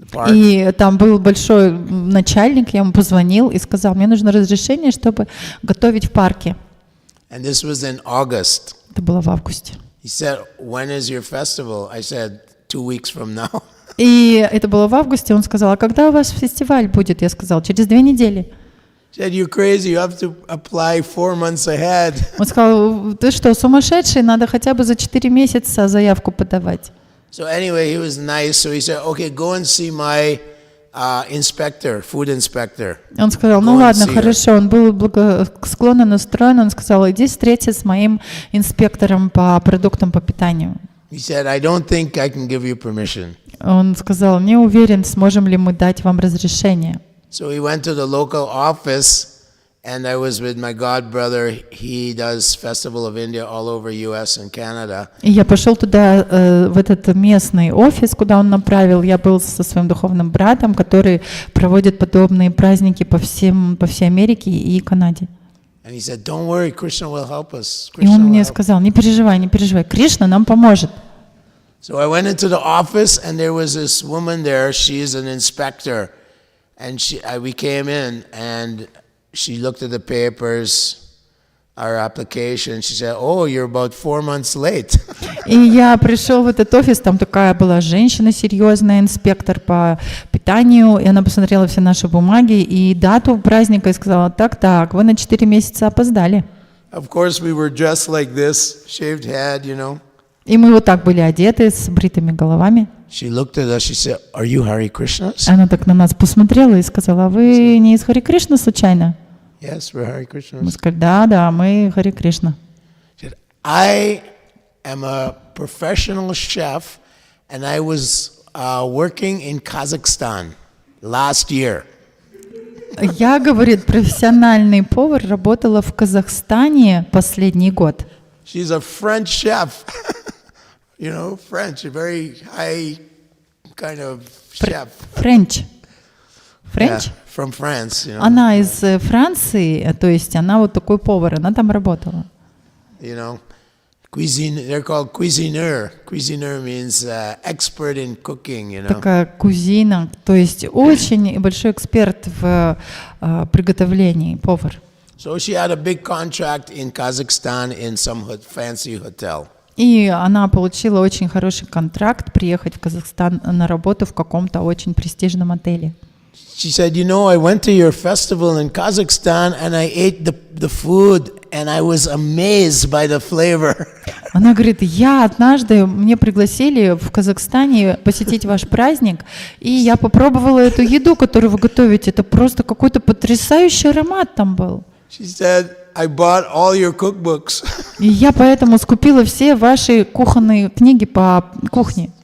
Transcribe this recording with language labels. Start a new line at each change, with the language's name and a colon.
Russian: И там был большой начальник, я ему позвонил и сказал, мне нужно разрешение, чтобы готовить в парке.
English: And this was in August.
Russian: Это было в августе.
English: He said, when is your festival? I said, 2 weeks from now.
Russian: И это было в августе, он сказал, а когда у вас фестиваль будет? Я сказал, через 2 недели.
English: Said, you're crazy, you have to apply 4 months ahead.
Russian: Он сказал, ты что, сумасшедший, надо хотя бы за 4 месяца заявку подавать.
English: So anyway, he was nice, so he said, okay, go and see my inspector, food inspector.
Russian: Он сказал, ну ладно, хорошо, он был благосклонно настроен, он сказал, иди встреться с моим инспектором по продуктам по питанию.
English: He said, I don't think I can give you permission.
Russian: Он сказал, не уверен, сможем ли мы дать вам разрешение.
English: So we went to the local office, and I was with my god brother. He does Festival of India all over U.S. and Canada.
Russian: И я пошел туда, в этот местный офис, куда он направил. Я был со своим духовным братом, который проводит подобные праздники по всей Америке и Канаде.
English: And he said, "Don't worry, Krishna will help us."
Russian: И он
English: Krishna will
Russian: мне
English: help.
Russian: сказал, не переживай, Кришна нам поможет.
English: So I went into the office, and there was this woman there. She is an inspector, and we came in, and she looked at the papers, our application. She said, "Oh, you're about 4 months late."
Russian: И я пришел в этот офис, там такая была женщина серьезная, инспектор по питанию, и она посмотрела все наши бумаги и дату праздника и сказала, так, вы на 4 месяца опоздали.
English: Of course, we were dressed like this, shaved head, you know.
Russian: И мы вот так были одеты, с бритыми головами.
English: She looked at us, she said, "Are you Hare Krishnas?"
Russian: Она так на нас посмотрела и сказала, вы не из Харе Кришны случайно?
English: Yes, we're Hare Krishnas.
Russian: Мы сказали, да, мы Харе Кришна.
English: She said, "I am a professional chef, and I was working in Kazakhstan last year."
Russian: Я, говорит, профессиональный повар, работала в Казахстане последний год.
English: She's a French chef. You know, French, a very high kind of chef. Френч. Yeah, from France, you know.
Russian: Она из Франции, то есть она вот такой повар, она там работала.
English: You know, cuisine, they're called cuisinier. Cuisinier means expert in cooking, you know.
Russian: Такая кузина, то есть очень большой эксперт в приготовлении, повар.
English: So she had a big contract in Kazakhstan in some fancy hotel.
Russian: И она получила очень хороший контракт приехать в Казахстан на работу в каком-то очень престижном отеле.
English: She said, "You know, I went to your festival in Kazakhstan and I ate the food and I was amazed by the flavor."
Russian: Она говорит, мне пригласили в Казахстане посетить ваш праздник, и я попробовала эту еду, которую вы готовите. Это просто какой-то потрясающий аромат там был.
English: She said, "I bought all your cookbooks."
Russian: И я поэтому скупила все ваши кухонные книги по кухне.